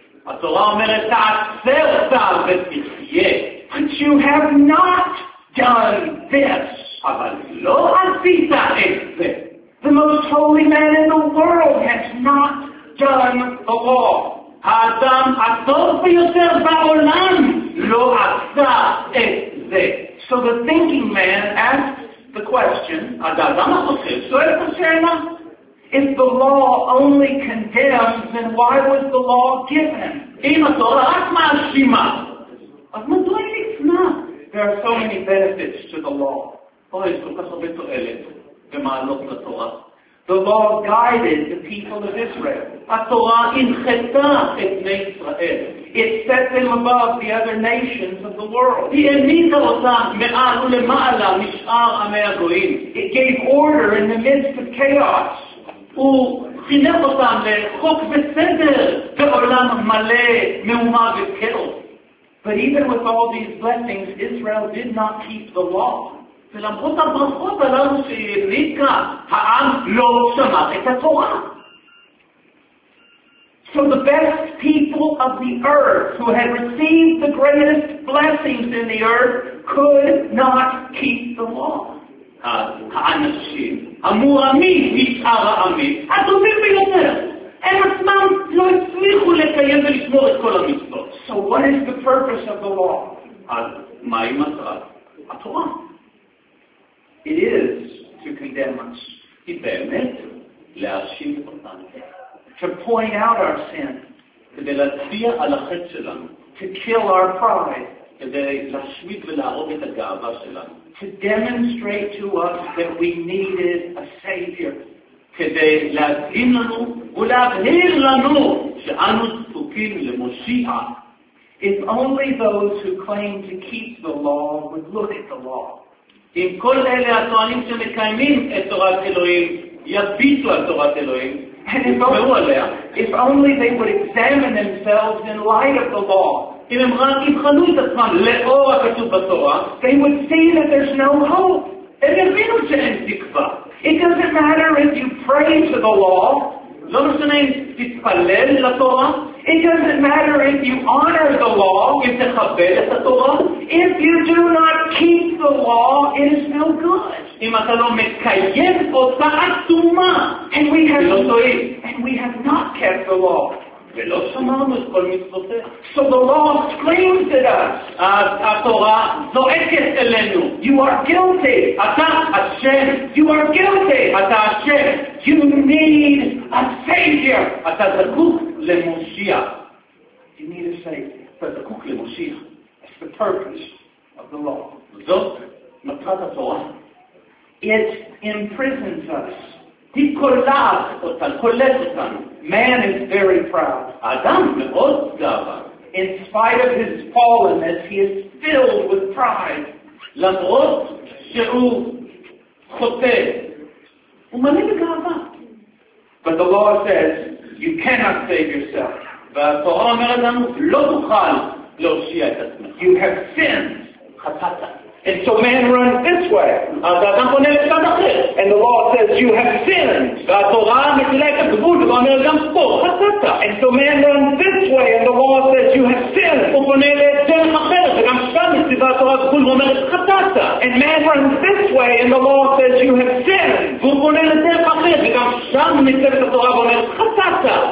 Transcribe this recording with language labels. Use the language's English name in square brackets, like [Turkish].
[Hebrew] התורה אומרת, תעשה אותם ותחיה. [English] But you have not done this. [Hebrew] אבל לא עשית את זה. [English] The most holy man in the world has not done the law. [Hebrew] האדם הטוב ביותר בעולם לא עשה את זה. [English] So the thinking man asks the question, [Hebrew] האדם החושב שואל את השאלה, [English] if the law only condemns, then why was the law given? [Hebrew] אם התורה רק מאשימה, אז מדוע היא ניתנה? [English] There are so many benefits to the law. [Hebrew] אוי, יש כל כך הרבה תועלת ומעלות לתורה. [English] The law guided the people of Israel. [Hebrew] התורה הנחתה את בני ישראל. [English] It set them above the other nations of the world. [Hebrew] היא העמידה אותם מעל ולמעלה משאר עמי הגויים. [English] It gave order in the midst of chaos. [Hebrew] הוא חינך אותם לחוק וסדר בעולם מלא מהומה וכאוס. [English] But even with all these blessings, Israel did not keep the law. [Hebrew] ולמרות הברכות הללו שהעניק כאן, העם לא שמע את התורה. [English] So the best people of the earth who had received the greatest blessings in the earth could not keep the law. [Hebrew] האנשים, המורמים משאר העמים, הטובים ביותר, הם עצמם לא הצליחו לקיים ולשמור את כל המצוות. [English] So what is the purpose of the law? [Hebrew] אז מהי מטרת התורה? [English] It is to condemn us. [Hebrew] היא באמת להאשים אותנו. [English] To point out our sin. [Hebrew] כדי להצביע על החטא שלנו. [English] To kill our pride. [Hebrew] כדי להשמיד ולהרוג את הגאווה שלנו. [English] To demonstrate to us that we needed a savior. [Hebrew] כדי להדהים לנו ולהבהיר לנו שאנו זקוקים למושיע. [English] If only those who claim to keep the law would look at the law. [Hebrew] אם כל אלה הטוענים שמקיימים את תורת אלוהים יביטו על תורת אלוהים, יתמרו עליה. [English] If only they would examine themselves in light of the law. [Hebrew] אם הם רק יבחנו את עצמם לאור הכתוב בתורה, [English] they would see that there's no hope. [Hebrew] הם יבינו שאין תקווה. [English] It doesn't matter if you pray to the law. [Hebrew] לא משנה אם תתפלל לתורה. [English] It doesn't matter if you honor the law, [Hebrew] אם תכבד את התורה. [English] If you do not keep the law, it is no good. [Hebrew] אם אתה לא מקיים אותה עצומה. [English] And we have not kept the law. [Hebrew] ולא שמענו את כל מצוותיה. [English] So the law screams at us. [Hebrew] התורה זועקת אלינו. [English] You are guilty. [Hebrew] אתה אשם. [English] You are guilty. [Hebrew] אתה אשם. [English] You need a savior. [Hebrew] אתה זקוק למושיע. [English] You need a savior. [Hebrew] אתה זקוק למושיע. [English] It's the purpose of the law. [Hebrew] זאת מטרת התורה. [English] It imprisons us. [Hebrew] היא קולעת אותנו, קולעת אותנו. [English] Man is very proud. [Hebrew] אדם מאוד גאווה. [English] In spite of his fallenness, he is filled with pride. [Hebrew] למרות שהוא חוטא, הוא מלא בגאווה. [English] But the law says, you cannot save yourself. [Hebrew] והתורה אומרת לנו, לא תוכל להושיע את עצמך. [English] You have sinned. [Hebrew] חטאת. [English] And so man runs this way. And the law says, you have sinned. And so man runs this way, and the law says, you have sinned. And man runs this way, and the law says, you have sinned.